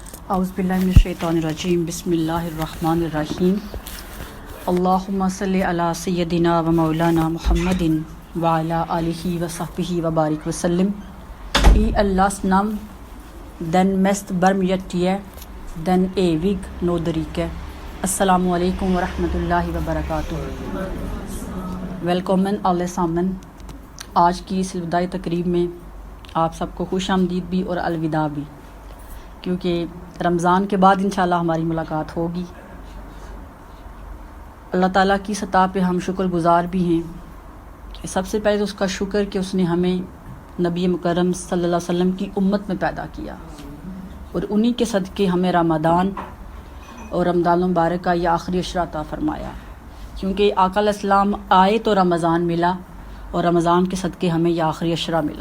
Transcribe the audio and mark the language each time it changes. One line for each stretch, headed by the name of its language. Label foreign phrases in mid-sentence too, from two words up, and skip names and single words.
Arabic: اعوذ باللہ من الشیطان الرجیم بسم اللہ الرحمن الرحیم اللہم صلی علی سیدنا و مولانا محمد وعلی آلہ و صحبہ و بارک وسلم ای
Norwegian: Allahs nam, den mest barmhjertige, den evig nåderike.
Arabic: السلام عليكم ورحمة الله وبركاته.
Norwegian: Velkommen alle sammen.
Urdu: آج کی اس وداعی تقریب میں آپ سب کو خوش آمدید بھی اور الوداع بھی، کیونکہ رمضان کے بعد انشاءاللہ ہماری ملاقات ہوگی۔ اللہ تعالیٰ کی سطح پہ ہم شکر گزار بھی ہیں کہ سب سے پہلے تو اس کا شکر کہ اس نے ہمیں نبی مکرم
Arabic: صلی اللہ علیہ وسلم
Urdu: کی امت میں پیدا کیا، اور انہی کے صدقے ہمیں رمضان اور
Arabic: رمضان المبارک
Urdu: کا یہ آخری عشرہ عطا فرمایا، کیونکہ آقا
Arabic: علیہ السلام
Urdu: آئے تو رمضان ملا، اور رمضان کے صدقے ہمیں یہ آخری عشرہ ملا۔